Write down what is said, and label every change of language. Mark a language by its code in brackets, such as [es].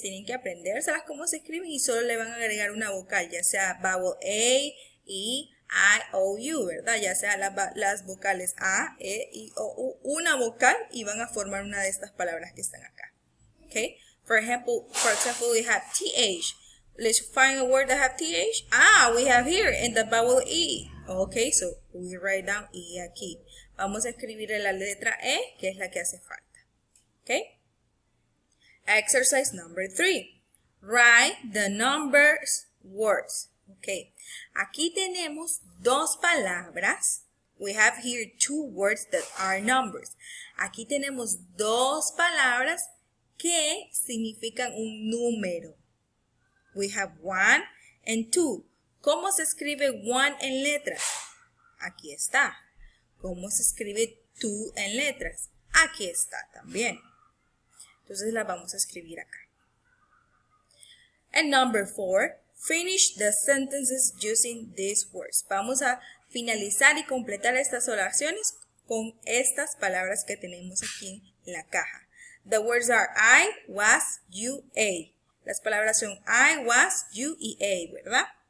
[es] Tienen que aprendérselas cómo se escriben y solo le van a agregar una vocal, ya sea vowel A, E, I, O, U, ¿verdad? Ya sea las vocales A, E, I, O, U, una vocal y van a formar una de estas palabras que están acá. [en] Okay? For example, we have TH. Let's find a word that have TH. We have here in the vowel E. Okay, so we write down E aquí. [es] Vamos a escribir la letra E, que es la que hace falta. [en] Okay? Exercise number 3. Write the numbers words. Okay. [es] Aquí tenemos dos palabras. [en] We have here 2 words that are numbers. [es] Aquí tenemos dos palabras que significan un número. [en] We have 1 and 2. [es] ¿Cómo se escribe 1 en letras? Aquí está. ¿Cómo se escribe 2 en letras? Aquí está también. Entonces la vamos a escribir acá. [en] And number 4, finish the sentences using these words. [es] Vamos a finalizar y completar estas oraciones con estas palabras que tenemos aquí en la caja. [en] The words are I, was, you, a. [es] Las palabras son I, was, you y a, ¿verdad?